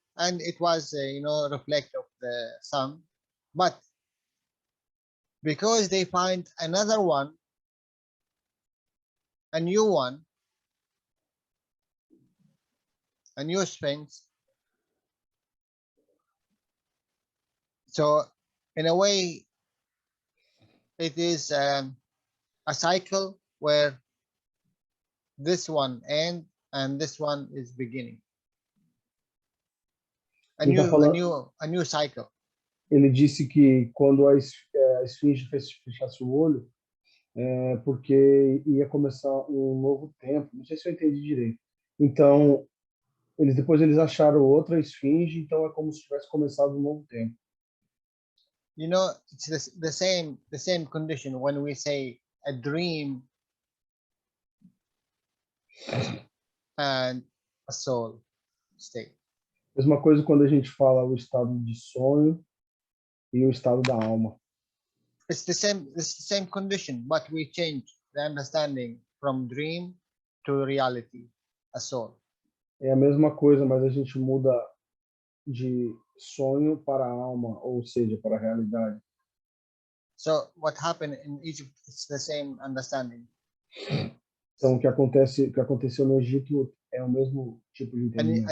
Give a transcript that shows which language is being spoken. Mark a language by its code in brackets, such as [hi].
[en] and it was reflect of the sun, but because they find another one, a new one, a new sphinx, so in a way it is a cycle where this one end and this one is beginning. A [pt] Ele tá falando- [en] a new cycle. [pt] Ele disse que quando a esfinge fechasse o olho, porque ia começar um novo tempo. Não sei se eu entendi direito. Então, depois eles acharam outra esfinge, então é como se tivesse começado um novo tempo. [en] You know, it's the same condition when we say a dream and a soul state. [pt] Mesma coisa quando a gente fala o estado de sonho e o estado da alma. [en] It's the same condition, but we change the understanding from dream to reality, a soul. [pt] É a mesma coisa, mas a gente muda de sonho para a alma, ou seja, para a realidade. [en] So what happened in Egypt, it's the same understanding. [pt] Então, o que aconteceu no Egito é o mesmo tipo de entendimento.